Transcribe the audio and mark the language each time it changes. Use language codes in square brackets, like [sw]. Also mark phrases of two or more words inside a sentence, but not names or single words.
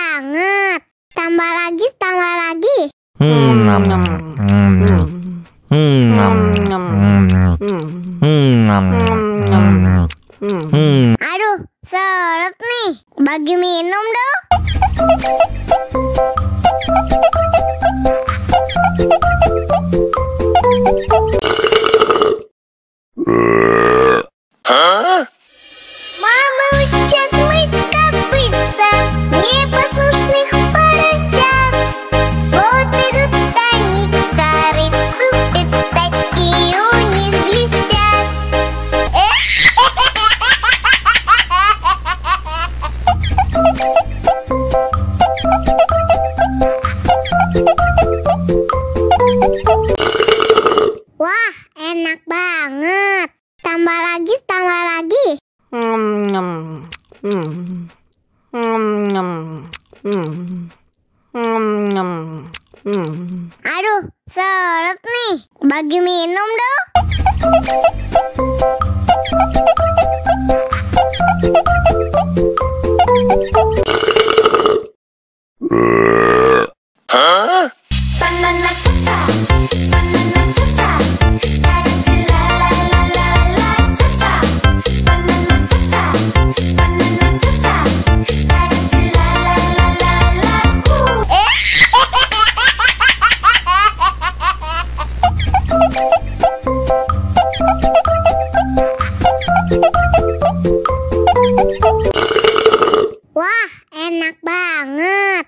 [id] banget. Tambah lagi, tambah lagi. Aduh, seret nih. Bagi minum dong. [ru] Мама учат мыть копытца непослушных поросят. Вот идут они к корыцу, пятачки у них блестят. [id] Wah, enak banget. Tambah lagi, tambah lagi. Aduh, seret nih. Bagi minum dong. Banana cha-cha, banana cha-cha, dadah la la la la la cha-cha. Banana cha-cha, banana cha-cha, dadah la la la la la. Wah, enak banget.